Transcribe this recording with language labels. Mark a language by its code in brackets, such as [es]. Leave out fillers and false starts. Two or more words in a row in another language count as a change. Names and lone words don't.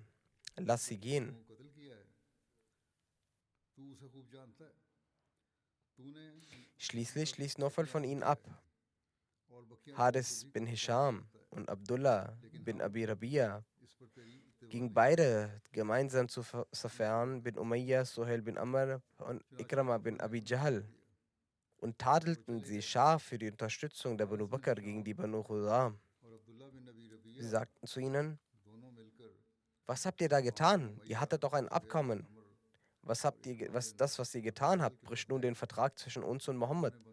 [de] Lass sie gehen. Schließlich ließ Nawfal von ihnen ab. Hadis bin Hisham und Abdullah bin Abi Rabia gingen beide gemeinsam zu Safwan bin Umayya, Suhail bin Amr und Ikrama bin Abi Jahl und tadelten sie scharf für die Unterstützung der Banu Bakr gegen die Banu Chusa. Sie sagten zu ihnen: Was habt ihr da getan? Ihr hattet doch ein Abkommen. Was ihr getan habt, bricht nun den Vertrag zwischen uns und Mohammed.